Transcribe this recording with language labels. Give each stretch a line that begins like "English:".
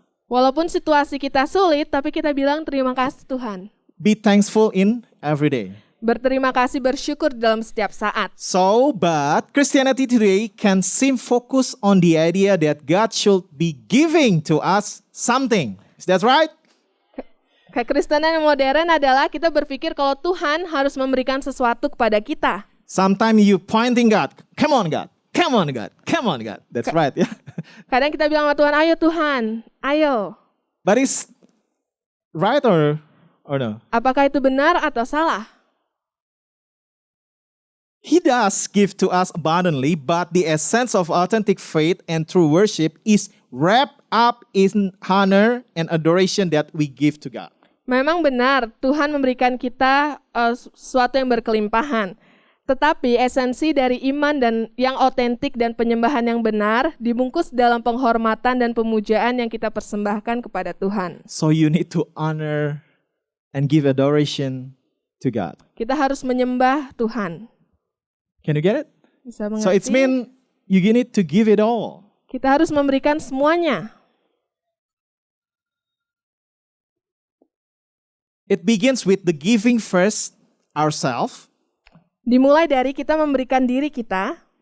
Indonesian: Walaupun situasi kita sulit, tapi kita bilang terima kasih Tuhan.
English: Be thankful in every day.
Indonesian: Berterima kasih, bersyukur dalam setiap saat.
English: So, but Christianity today can seem focused on the idea that God should be giving to us something. Is that right?
Indonesian: Kekristenan yang modern adalah kita berpikir kalau Tuhan harus memberikan sesuatu kepada kita.
English: Sometimes you pointing God, come on God, come on God, come on God. That's right, yeah.
Indonesian: Kadang kita bilang sama Tuhan, ayo Tuhan, ayo.
English: But is right or no?
Indonesian: Apakah itu benar atau salah?
English: He does give to us abundantly, but the essence of authentic faith and true worship is wrapped up in honor and adoration that we give to God.
Indonesian: Memang benar, Tuhan memberikan kita sesuatu yang berkelimpahan. Tetapi esensi dari iman dan yang otentik dan penyembahan yang benar dibungkus dalam penghormatan dan pemujaan yang kita persembahkan kepada Tuhan.
English: So you need to honor and give adoration to God.
Indonesian: Kita harus menyembah Tuhan.
English: Can you get it?
Indonesian: Bisa
English: So it's
Indonesian: mengerti?
English: mean you need to give it all.
Indonesian: Kita harus memberikan semuanya.
English: It begins with the giving first ourselves,
Indonesian: Dimulai dari kita memberikan diri kita,